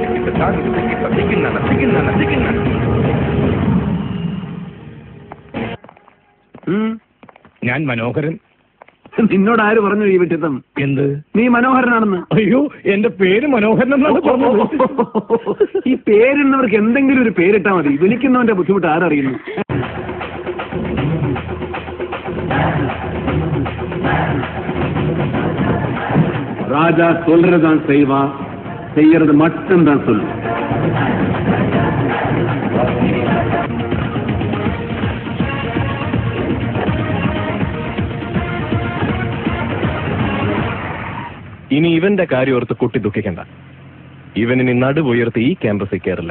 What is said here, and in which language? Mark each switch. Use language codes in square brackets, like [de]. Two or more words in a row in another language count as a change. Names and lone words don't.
[ml] ഞാൻ മനോഹരൻ. നിന്നോട് ആര് പറഞ്ഞു ഈ വിട്ടിത്തം? എന്ത്? നീ മനോഹരനാണെന്ന്. അയ്യോ, എന്റെ പേര് മനോഹരൻ എന്നാണ് പറഞ്ഞത്. ഈ പേരിടുന്നവർക്ക് എന്തെങ്കിലും ഒരു പേരിട്ടാ മതി. വിളിക്കുന്നവന്റെ ബുദ്ധിമുട്ട് ആരറിയുന്നു? [ta] ராஜா சொல்றதான் செய்வா, செய்யறது மட்டும்தான் சொல்லு. [ml] ഇനി ഇവന്റെ കാര്യം ഓർത്ത് കുട്ടി ദുഃഖിക്കണ്ട. ഇവനിനി നടുവുയർത്തി ഈ ക്യാമ്പസിൽ കയറില്ല.